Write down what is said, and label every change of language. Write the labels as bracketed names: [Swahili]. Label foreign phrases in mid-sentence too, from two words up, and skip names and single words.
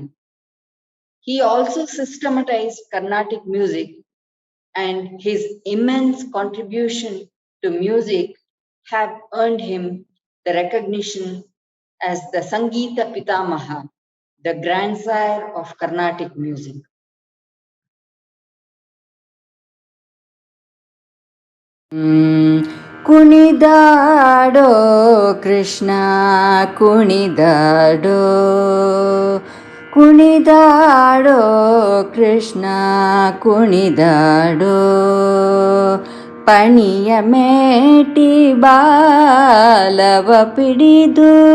[English] He also systematized Carnatic music, and his immense contribution to music have earned him the recognition as the Sangeeta Pitamaha, the grandsire of Carnatic music. [Kannada] ಕುಣಿದಾಡುತ್ತ ಕೃಷ್ಣ ಕುಣಿದಾಡೋ ಕುಣಿದಾಡೋ ಕೃಷ್ಣ ಕುಣಿದಾಡೋ ಪಣಿಯ ಮೇಟಿ ಬಾಲವ ಪಿಡಿದು